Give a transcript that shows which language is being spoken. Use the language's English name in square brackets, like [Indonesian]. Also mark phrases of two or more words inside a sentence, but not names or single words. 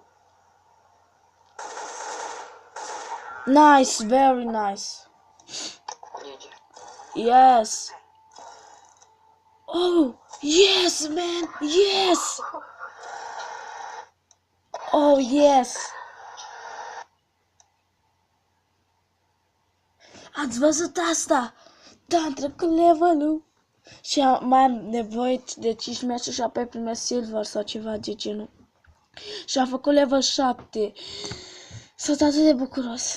[English] Nice, very nice. Yes! Oh! Yes, man! Yes! Oh, yes! [Romanian] Ați văzut asta? Da, am trecut levelul. Și mai am nevoie de 5 meciuri și apoi primesc silver sau ceva de genul. Și am făcut level 7. Sunt atât de bucuros.